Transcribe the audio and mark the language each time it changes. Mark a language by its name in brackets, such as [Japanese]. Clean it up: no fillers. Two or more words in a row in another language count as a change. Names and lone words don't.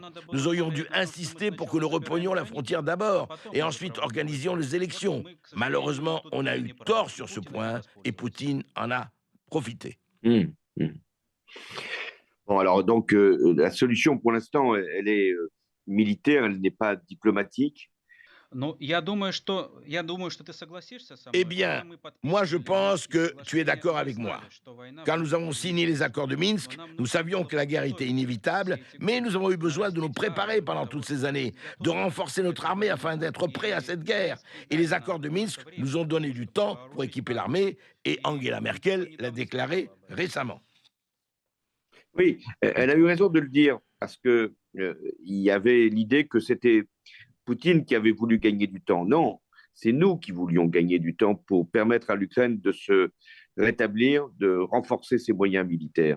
[French] Nous aurions dû insister pour que nous reprenions la frontière d'abord, et ensuite organisions les élections. Malheureusement, on a eu tort sur ce point, et Poutine en a profité. Bon, alors donc, la solution pour l'instant, elle est militaire, elle n'est pas diplomatique. [Russian] Ну, я думаю, что ты согласишься со [French] Eh [Russian] мной, когда [French] bien, [Russian] мы [French] moi je [Russian] подписывали [French] pense [Russian] Минские [French] que tu es [Russian] соглашения, [French] d'accord [Russian] мы [French] avec moi. [Russian] знали, что война [French] Quand nous [Russian] будет [French] avons signé les [Russian] продолжаться, [French] accords de [Russian] но [French] Minsk, [Russian] нам [French] nous [Russian] нужно [French] savions [Russian] было [French] que la guerre était [Russian] подготовиться [French] inévitable, [Russian] все эти [French] mais nous [Russian] годы, [French] avons eu besoin de nous [Russian] нарастить [French] préparer [Russian] армию [French] pendant [Russian] для [French] toutes [Russian] того, [French] ces [Russian] чтобы [French] années, [Russian] быть [French] de [Russian] готовыми [French] renforcer [Russian] к [French] notre [Russian] этой [French] armée [Russian] войне. [French] afin d'être prêts à [Russian] И [French] cette guerre. [Russian] Зеленский [French] Et [Russian] дал [French] les [Russian] нам [French] accords de [Russian] какое-то [French] Minsk [Russian] время [French] nous ont [Russian] для [French] donné [Russian] того, [French] du [Russian] чтобы [French] temps pour [Russian] вооружить [French] équiper [Russian] армию, [French] l'armée, et [Russian] и [French] Angela [Russian] никто [French] Merkel l'a [Russian] недавно сказал [French] déclaré [Russian] об этом. [French] récemment. Oui, elle a eu raison de le dire, parce que il y avait l'idée que c'était Poutine qui avait voulu gagner du temps. Non, c'est nous qui voulions gagner du temps pour permettre à l'Ukraine de se rétablir, de renforcer ses moyens militaires.